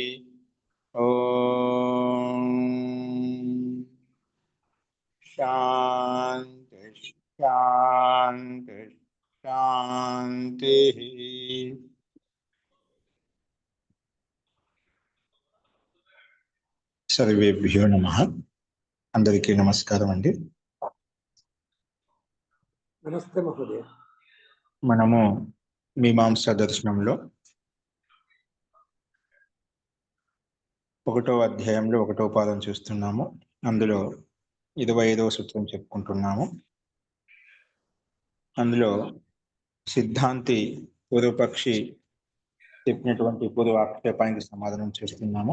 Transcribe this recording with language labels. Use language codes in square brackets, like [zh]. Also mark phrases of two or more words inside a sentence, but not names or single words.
[sa] ओम शांति शांति शांति। सर्वेभ्यो नमः। [te] అందరికీ నమస్కారం అండీ। [sa] नमस्ते महोदय। [te] మనము మీమాంసా దర్శనంలో 1వ అధ్యాయంలో 1వ పాదం చూస్తున్నాము. అందులో 25వ సూత్రం చెప్పుకుంటున్నాము. అందులో సిద్ధాంతి పూర్వపక్షి చెప్పినటువంటి పూర్వ ఆక్షేపానికి సమాధానం చేస్తున్నాము.